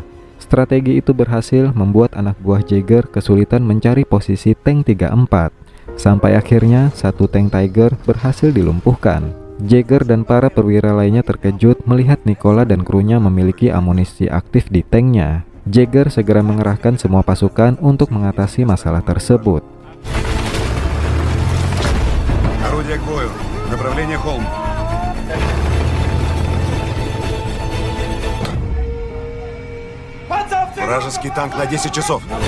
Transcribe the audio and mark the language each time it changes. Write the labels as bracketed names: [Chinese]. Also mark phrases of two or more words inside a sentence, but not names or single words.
[Indonesian] Strategi itu berhasil membuat anak buah Jagger kesulitan mencari posisi tank 34. Sampai akhirnya satu tank Tiger berhasil dilumpuhkan. Jagger dan para perwira lainnya terkejut melihat Nicola dan krunya memiliki amunisi aktif di tanknya. Jagger segera mengerahkan semua pasukan untuk mengatasi masalah tersebut. [Russian] Орудие к бою. Направление холм. Вражеский танк на 10 часов.